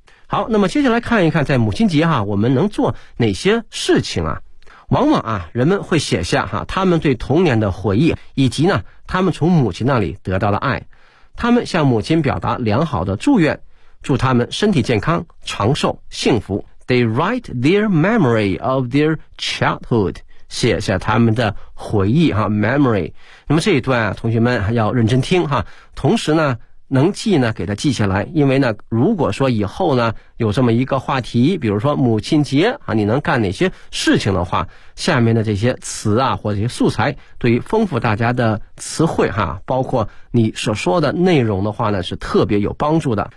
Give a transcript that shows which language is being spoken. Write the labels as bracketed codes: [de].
[zh] 好，那么接下来看一看，在母亲节哈、啊，我们能做哪些事情啊？往往啊，人们会写下哈、啊、他们对童年的回忆，以及呢他们从母亲那里得到的爱，他们向母亲表达良好的祝愿，祝他们身体健康、长寿、幸福。 [en] They write their memory of their childhood， [zh] 写下他们的回忆哈、啊、 [en] memory。 [zh] 那么这一段啊，同学们要认真听哈、啊，同时呢。能记呢给他记下来，因为呢如果说以后呢有这么一个话题，比如说母亲节啊，你能干哪些事情的话，下面的这些词啊或者这些素材对于丰富大家的词汇哈、啊、包括你所说的内容的话呢是特别有帮助的。